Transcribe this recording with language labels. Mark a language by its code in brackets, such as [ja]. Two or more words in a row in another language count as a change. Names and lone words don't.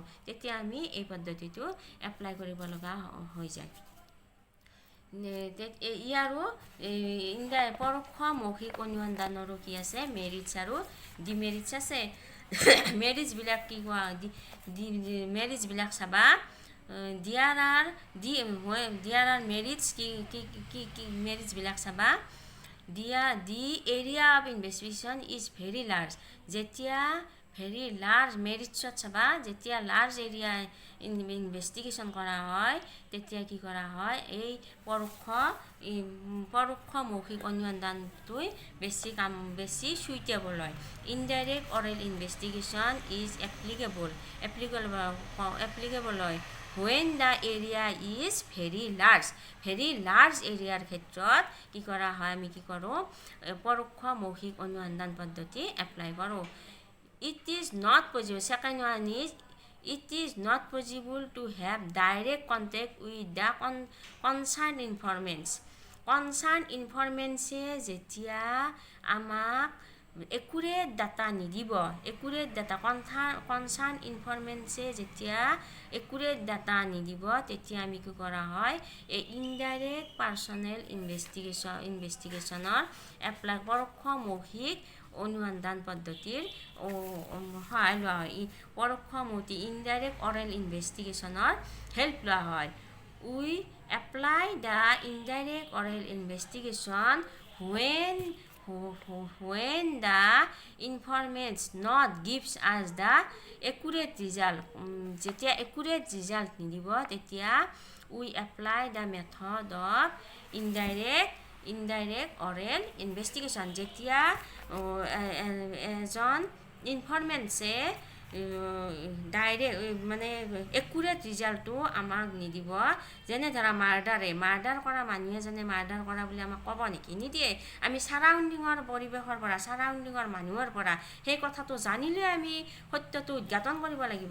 [as] তেতিয়া আমি এই পদ্ধতিটো এপ্লাই কৰিব লগা হৈ যায়. ইয়াৰো পৰোক্ষ মৌখিক অনুসন্ধানৰো কি আছে? মেৰিটছ আৰু ডিমেৰিটছ আছে. মেৰিটছবিলাক কি কোৱা? মেৰিটছবিলাক চাবা. [en] There are merits [as] কি মেৰিটছবিলাক চাবা. [en] The area of investigation is very large. [as] যেতিয়া [en] very large [as] মেৰিটছত চাবা, যেতিয়া [en] large area investigation [as] কৰা হয় তেতিয়া কি কৰা হয়? এই পৰোক্ষ মৌখিক অনুসন্ধানটোই বেছি চুইটেবল হয়. [en] indirect oral investigation is applicable হয় when the area is very large [as] এৰিয়াৰ ক্ষেত্ৰত কি কৰা হয়? আমি কি কৰোঁ? পৰোক্ষ মৌখিক অনুসন্ধান পদ্ধতি এপ্লাই কৰোঁ. [en] It is not possible. Second one is it is not possible to have direct contact with the concerned informants. [as] যেতিয়া আমাক [en] accurate data [as] নিদিব, [en] concerned informants [as] যেতিয়া [en] accurate data [as] নিদিব, তেতিয়া আমি কি কৰা হয়? এই [en] indirect personal investigation [as] এপ্লাই পৰোক্ষ মৌখিক অনুসন্ধান পদ্ধতিৰ সহায় লোৱা হয়. পৰোক্ষ মৌখিক [en] indirect oral investigation help [as] লোৱা হয়. [en] we apply the indirect oral investigation when the informant not gives us the accurate result. যেতিয়া accurate result [as] নিদিব তেতিয়া [en] we apply the method of indirect oral investigation. [as] যেতিয়া এজন ইনফৰমেণ্টছে ডাইৰেক্ট মানে [en] accurate result [as] আমাক নিদিব. যেনে ধৰা মাৰ্ডাৰ কৰা মানুহ এজনে মাৰ্ডাৰ কৰা বুলি আমাক ক'ব নেকি? নিদিয়ে. আমি চাৰাউণ্ডিঙৰ পৰিৱেশৰ পৰা, চাৰাউণ্ডিঙৰ মানুহৰ পৰা সেই কথাটো জানিলে আমি সত্যটো উদঘাটন কৰিব লাগিব.